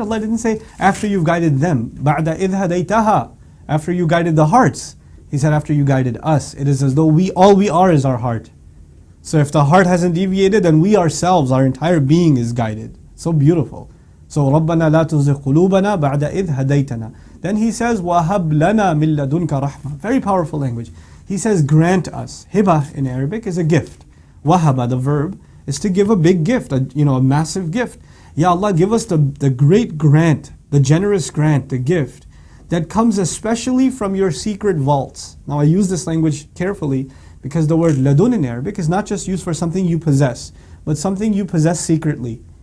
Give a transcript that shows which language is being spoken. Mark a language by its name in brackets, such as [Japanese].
[English] Allah didn't say after you've guided them. [Arabic] بَعْدَ إِذْ هَدَيْتَهَا, [English] after you guided the hearts. He said after you guided us. It is as though all we are is our heart. So if the heart hasn't deviated, then we ourselves, our entire being is guided. So beautiful. So [Arabic] رَبَّنَا لَا تُزِغْ قُلُوبَنَا بَعْدَ إِذْ هَدَيْتَنَا. [English] Then he says, [Arabic] وَهَبْ لَنَا مِن لَدُنْكَ رَحْمَةً. [English] Very powerful language. He says, grant us. Hiba in Arabic is a gift. Wahaba, the verb, is to give a big gift, a massive gift. Ya Allah, give us the great grant, the generous grant, the gift that comes especially from your secret vaults. Now I use this language carefully because the word ladun in Arabic is not just used for something you possess, but something you possess secretly.